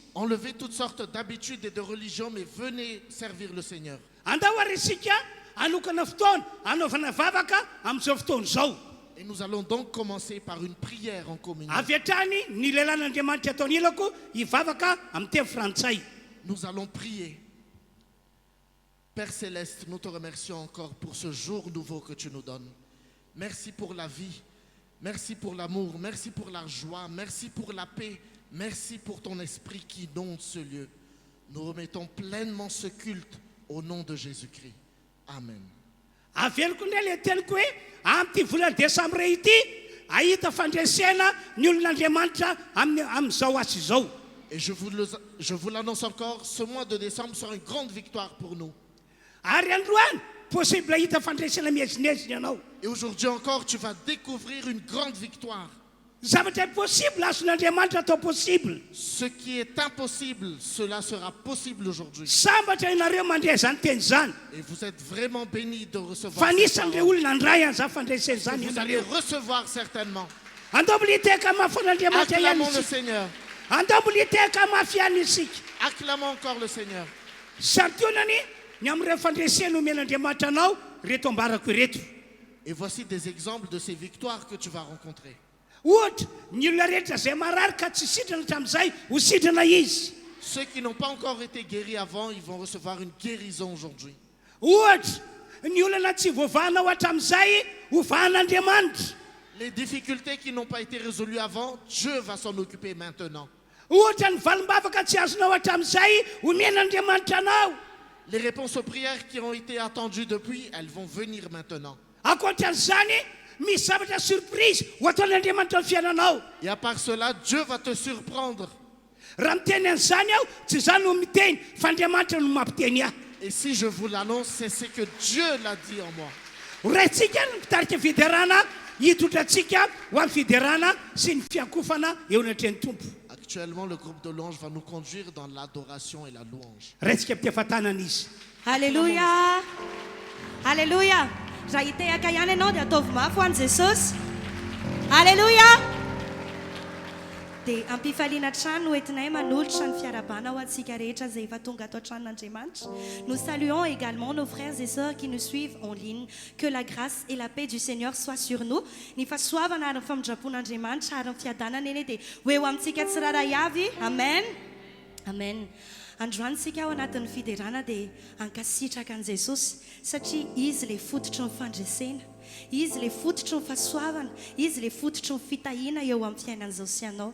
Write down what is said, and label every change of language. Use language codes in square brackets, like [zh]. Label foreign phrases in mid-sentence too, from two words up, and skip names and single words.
[fr] Enlevez toutes sortes d'habitudes et de religions, mais venez servir le Seigneur. [mg] Andao ary isika anokana fotoana anaovana vavaka amin'izao fotoana zao. [fr] Et nous allons donc commencer par une prière en communion. [mg] Avy hatrany ny lelan'Andriamanitra ataony ilako hivavaka amin'ny teny frantsay. [fr] Nous allons prier. Père Céleste, nous te remercions encore pour ce jour nouveau que tu nous donnes. Merci pour la vie. Merci pour l'amour, merci pour la joie, merci pour la paix, merci pour ton esprit qui inonde ce lieu. Nous remettons pleinement ce culte au nom de Jésus-Christ. Amen. [mg] Aveloko ndray le teniko hoe amin'ny volana Desambre ity ahita fandresena ny olon'Andriamanitra amin'izao asy izao. [fr] Et je vous l'annonce encore, ce mois de décembre sera une grande victoire pour nous. [mg] Ary androany possible ahita fandresena mihezinezina ianao. [fr] Et aujourd'hui encore, tu vas découvrir une grande victoire. [mg] Zavatra possible azon'Andriamanitra atao possible. [fr] Ce qui est impossible, cela sera possible aujourd'hui. [mg] Sambatra ianareo mandray zany teny zany. [fr] Et vous êtes vraiment bénis de recevoir. [mg] Fa nisan'ireo olona andray an'izany fandresena zany [fr] vous allez recevoir certainement. [mg] Andao militeka mafon'Andriamanitra ihany [fr] Acclamons le [mg] isika. [fr] Seigneur. [mg] Andao militeka mafy ihany isika. [fr] Acclamons encore le Seigneur. [mg] Santionany ny amin'ireo fandresena omen'Andriamanitra anao reto ambarako ireto. [fr] Et voici des exemples de ces victoires que tu vas rencontrer. [mg] Ohatra ny olona rehetra zay marary ka tsy sitrana hatramin'izay ho sitrana izy. [fr] Ceux qui n'ont pas encore été guéris avant, ils vont recevoir une guérison aujourd'hui. [mg] Ohatra ny olona tsy voavahanao hatramin'izay ho vahan'Andriamanitra. [fr] Les difficultés qui n'ont pas été résolues avant, Dieu va s'en occuper maintenant. [mg] Ohatra ny valim-bavaka tsy azonao hatramin'izay ho men'Andriamanitra anao. [fr] Les réponses aux prières qui ont été attendues depuis, elles vont venir maintenant. [mg] Akoatran'izany misy zavatra surprise ho ataon'Andriamanitra amin'ny fiainanao. [fr] Et à part cela, Dieu va te surprendre. [mg] Raha miteny an'izany aho tsy zany no miteny fa Andriamanitra no mampiteny ahy. [fr] Et si je vous l'annonce, c'est ce que Dieu l'a dit en moi. [mg] Raintsika no mitarika fiderana hitotratsika ho amin'ny fiderana sy ny fiakofana eo anatreny tompo. [fr] Actuellement, le groupe de louanges va nous conduire dans l'adoration et la louange. [mg] Raintsika ampiafantanana izy. Alléluia. Alléluia. Raha hitehaka ihany ianao dia ataovy mafy ho an'i Jesosy. Alléluia. dia ampifaliana trano entinay manolotra ny fiarabana ho antsika rehetra izay efa tonga atao tranon'Andriamanitra. [fr] Nous saluons également nos frères et sœurs qui nous suivent en ligne. Que la grâce et la paix du Seigneur soient sur nous. [mg] Ny fahasoavana ary ny famindrapon'Andriamanitra ary ny fiadanana eny dia ho eo amintsika tsiraray avy. Amen. Amen. Androany sika ao anatin'ny fiderana dia ankasitraka an' Jesosy satria izy le fototry ny fandresena, izy le fototry ny fahasoavana, izy le fototry ny fitahiana eo amin'ny fiainan'izao sy anao.